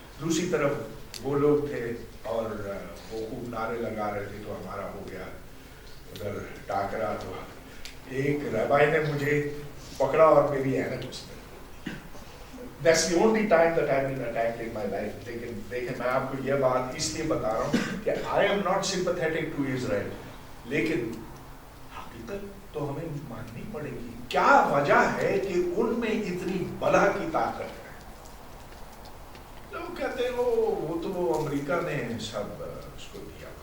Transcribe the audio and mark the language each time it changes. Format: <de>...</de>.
<hi>दूसरी तरफ वो लोग थे और वो खूब नारे लगा रहे थे, तो हमारा हो गया उधर टाकरा। तो एक रबाई ने मुझे पकड़ा और मेरी ऐनक उसने।</hi> <en>That's the only time that I've been attacked in my life.</en> <hi>लेकिन मैं आपको यह बात इसलिए बता रहा हूँ कि</hi> <en>I am not sympathetic to Israel,</en> <hi>लेकिन हकीकत तो हमें माननी पड़ेगी। क्या वजह है कि उनमें इतनी बला की ताकत है? लोग कहते हैं वो तो अमेरिका ने सब उसको दिया।</hi>